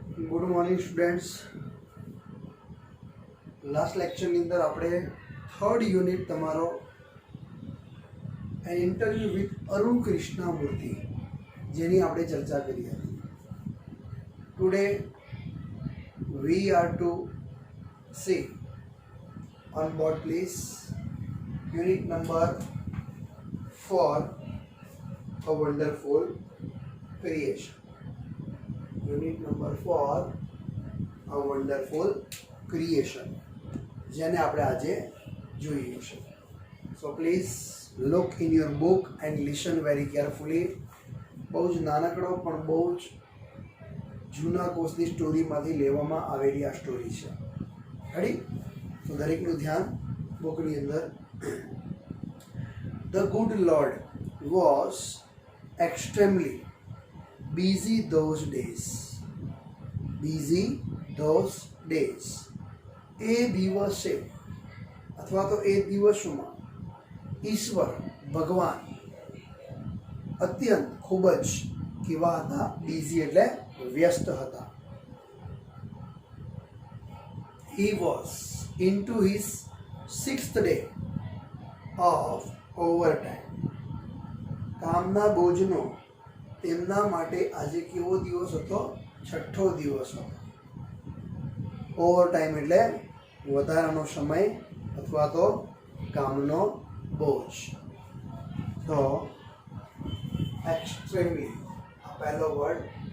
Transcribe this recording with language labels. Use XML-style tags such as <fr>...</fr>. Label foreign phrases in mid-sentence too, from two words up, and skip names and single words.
<en>good morning students. last lecture</en> <gu>ની અંદર આપણે</gu> <en>third unit</en> <gu>તમારો એન ઇન્ટરવ્યુ વિથ અરુણ કૃષ્ણમૂર્તિ જેની આપણે ચર્ચા કરી હતી.</gu> <en>today we are to see on board please unit number 4 a wonderful creation. unit number</en> <gu>4 a wonderful creation જેને આપણે આજે જોઈએ છે.</gu> <en>so please look in your book and listen very carefully.</en> <gu>બહુ જ નાનકડો પણ બહુ જ જૂના કોર્સની સ્ટોરીમાંથી લેવામાં આવેલી આ સ્ટોરી છે. રેડી? તો દરેકનું ધ્યાન બુકની અંદર.</gu> <en>the good Lord was extremely busy those days. Busy those days.</en> <gu>એ દિવસે અથવા તો એ દિવસોમાં ઈશ્વર ભગવાન અત્યંત ખૂબ જ કેવા હતા? બિઝી એટલે વ્યસ્ત હતા.</gu> <en>He was into his 6th day of overtime.</en> <gu>કામના બોજનો તેમના માટે આજે કેવો દિવસ હતો? છઠ્ઠો દિવસ હતો. ઓવર ટાઈમ એટલે વધારાનો સમય અથવા તો કામનો બોજ. તો એક્સ્ટ્રીમલી આ પહેલો વર્ડ.</gu>